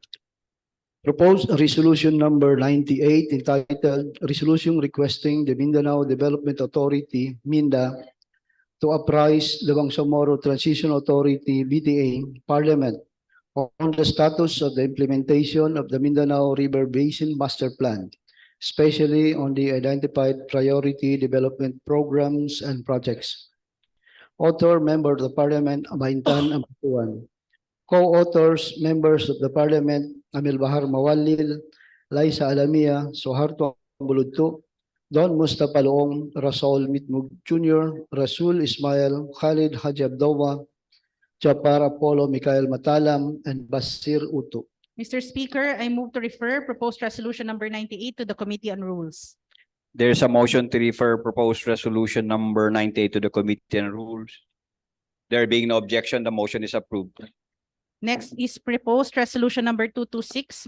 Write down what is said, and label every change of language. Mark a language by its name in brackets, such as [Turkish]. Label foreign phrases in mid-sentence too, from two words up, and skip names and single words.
[English] Proposed resolution number 98 entitled Resolution Requesting the Mindanao Development Authority, MINDA, to apprise the Bangsamoro Transition Authority, BTA Parliament, on the status of the implementation of the Mindanao River Basin Master Plan, especially on the identified priority development programs and projects. Author, Member of the Parliament, Baintan Ampatuan. Co-authors, members of the Parliament, Amel Bahar Mawalil, Laisa Alamia, Suharto Ambuludto, Don Mustafa Loong, Rasol Mitmug Jr., Rasul Ismail, Khalid Haji Abdowa, Japar Apollo Mikhail Matalam, and Basir Utto. Mr. Speaker, I move to refer proposed resolution number 98 to the Committee on Rules. There's a motion to refer proposed resolution number 98 to the Committee on Rules. There being no objection, the motion is approved. Next is proposed resolution number 226.